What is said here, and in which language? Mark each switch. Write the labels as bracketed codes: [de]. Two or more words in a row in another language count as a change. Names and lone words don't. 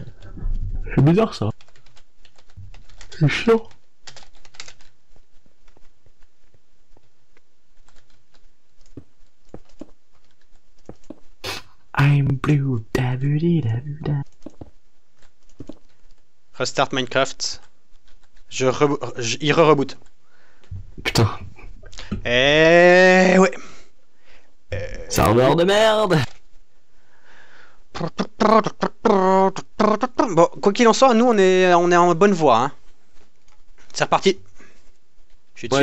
[fr] C'est bizarre, ça. C'est chiant. [en] I'm blue, da bu di da bu da. Restart Minecraft. [fr] Il reboot. Putain, Eh ouais. serveur de merde. Bon, quoi qu'il en soit, nous on est en bonne voie. Hein. C'est reparti. Je suis